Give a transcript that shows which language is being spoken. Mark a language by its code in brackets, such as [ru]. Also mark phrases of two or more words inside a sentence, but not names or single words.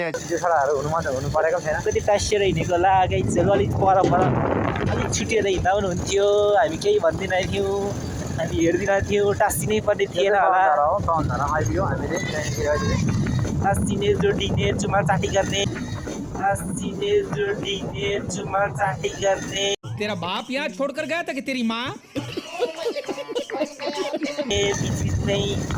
[ne] छोराहरू हुनु परेको छैन कति टाँसिएर हिँडेको होला गाइजहरू अलिक परपर अलिक छुटेर हिँड्दा पनि हुन्थ्यो हामी केही भन्दैनँ थियौँ हामी हेर्दिनँ थियौँ टाँसिनै पर्ने थिएन होला टाँसिने जोडिने चुमा चाटी गर्ने चुमा चाटी करने [hi] तेरा बाप यहाँ छोड़कर गया था कि तेरी माँ बीच नहीं